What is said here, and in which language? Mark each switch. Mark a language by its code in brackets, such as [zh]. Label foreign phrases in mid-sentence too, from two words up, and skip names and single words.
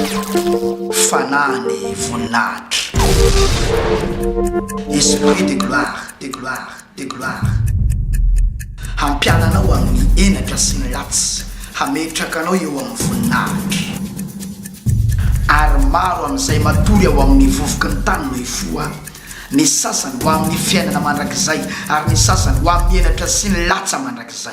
[mg] fanany voninahitra. [fr] Esprit de gloire, de gloire, de gloire. [mg] Am-piananao amin'ny enatra sy ny latsy, hametrakanao eo amin'ny voninahitra. Ary maro amin'izay matory ao amin'ny vovoky ny tany no hifoha. Ny sasany ho amin'ny fiainana mandrakizay, ary ny sasany ho amin'ny enatra sy ny latsa mandrakizay.